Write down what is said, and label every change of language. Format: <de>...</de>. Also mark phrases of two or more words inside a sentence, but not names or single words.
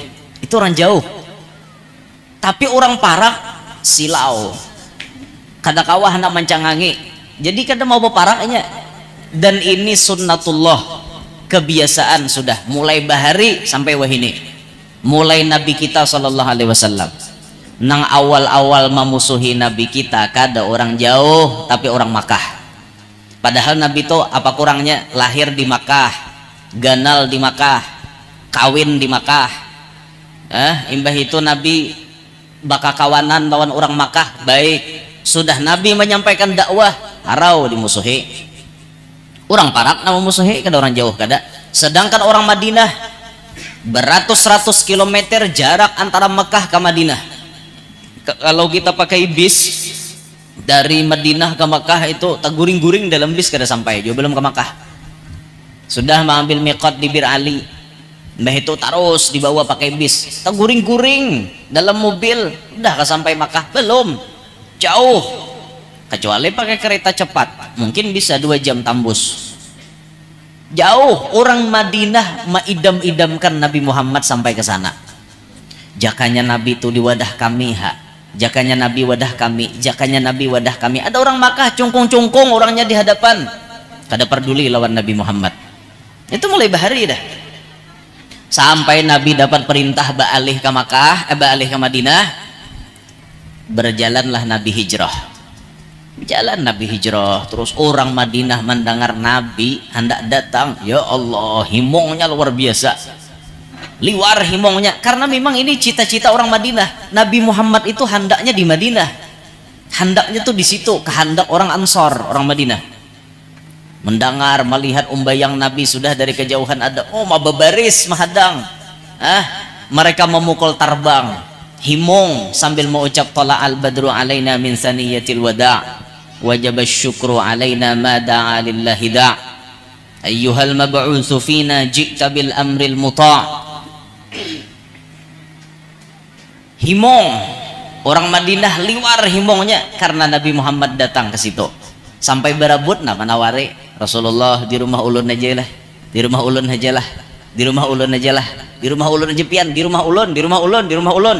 <bjn>Itu orang jauh. Tapi orang parak silau. Kada kawah nak mencangangi. Jadi kada mau beparaknya. Dan ini sunnatullah, kebiasaan sudah mulai bahari sampai wahini. Mulai Nabi kita</bjn> <ar>صلى الله عليه وسلم.</ar> <bjn>Nang awal-awal memusuhi Nabi kita kada orang jauh tapi orang Makkah. Padahal Nabi itu apa kurangnya? Lahir di Makkah, ganal di Makkah, kawin di Makkah. Imbah itu Nabi bakal kawanan lawan orang Makkah baik. Sudah Nabi menyampaikan dakwah, harau dimusuhi. Orang parak nama musuhi kada orang jauh kada.</bjn> <id>Sedangkan orang Madinah beratus-ratus kilometer jarak antara Mekah ke Madinah. Kalau kita pakai bis dari Madinah ke Mekah itu terguring-guring dalam bis kada sampai, juga belum ke Mekah. Sudah mengambil miqat di Bir Ali, nah itu terus dibawa pakai bis, terguring-guring dalam mobil, udah ke sampai Mekah belum, jauh. Kecuali pakai kereta cepat, mungkin bisa 2 jam tembus. Jauh. Orang Madinah mengidam-idamkan Nabi Muhammad sampai ke sana.</id> <bjn>Jakanya Nabi itu di wadah kami, jakanya Nabi wadah kami, jakanya Nabi wadah kami. Ada orang Makkah cungkung-cungkung orangnya di hadapan, kada peduli lawan Nabi Muhammad. Itu mulai bahari dah. Sampai Nabi dapat perintah ba'alih ke Makkah, ba'alih ke Madinah, berjalanlah Nabi hijrah. Jalan Nabi hijrah, terus orang Madinah mendengar Nabi hendak datang,</bjn> <ar>يا الله,</ar> <bjn>himongnya luar biasa, liwar himongnya,</bjn> <id>karena memang ini cita-cita orang Madinah. Nabi Muhammad itu hendaknya di Madinah, hendaknya tuh di situ, kehendak orang Ansor, orang Madinah. Mendengar, melihat umbayang Nabi sudah dari kejauhan ada,</id> <bjn>oh mababaris mahadang, mereka memukul tarbang himong sambil mengucap</bjn> <ar>طلع البدر علينا من ثنيات الوداع وجب الشكر علينا ما دعا لله داع أيها المبعوث فينا جئت بالأمر المطاع'.</ar> <bjn>Himong orang Madinah liwar himongnya karena Nabi Muhammad datang ke situ. Sampai berabut nama nawari Rasulullah, di rumah ulun aja lah, di rumah ulun aja lah, di rumah ulun aja lah, di rumah ulun aja pian, di rumah ulun, di rumah ulun, di rumah ulun.</bjn>